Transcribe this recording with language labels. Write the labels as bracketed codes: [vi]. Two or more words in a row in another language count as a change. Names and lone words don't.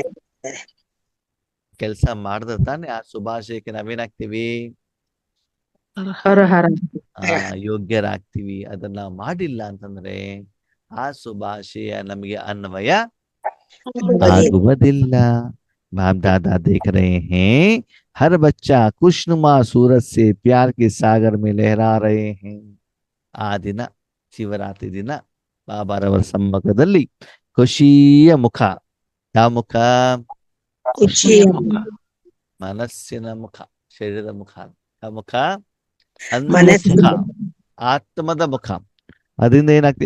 [kn] ಕೆಲಸ ಮಾಡಿದ್ರೆ ತಾನೆ ಆ ಶುಭಾಶಯಕ್ಕೆ ನಾವೇನಾಗ್ತೀವಿ? ಹರ ಹರ. ಯೋಗ್ಯರಾಗ್ತೀವಿ. ಅದನ್ನ ಮಾಡಿಲ್ಲ ಅಂತಂದ್ರೆ ಆ ಶುಭಾಶಯ ನಮಗೆ ಅನ್ವಯ ಆಗುವುದಿಲ್ಲ. [hi] बाप दादा देख रहे हैं, हर बच्चा खुशनुमा सूरज से प्यार के सागर में लहरा रहे हैं. [kn] ಆ ದಿನ ಶಿವರಾತ್ರಿ ದಿನ ಬಾಬಾರವರ ಸಮ್ಮುಖದಲ್ಲಿ ಖುಷಿಯ ಮುಖ. ಯಾವ ಮುಖ? ಖುಷಿಯ ಮನಸ್ಸಿನ ಮುಖ, ಶರೀರದ ಮುಖ. ಯಾವ ಮುಖ? ಮನಸ್ಸಿನ ಮುಖ, ಆತ್ಮದ ಮುಖ. ಅದರಿಂದ ಏನಾಗ್ತದೆ?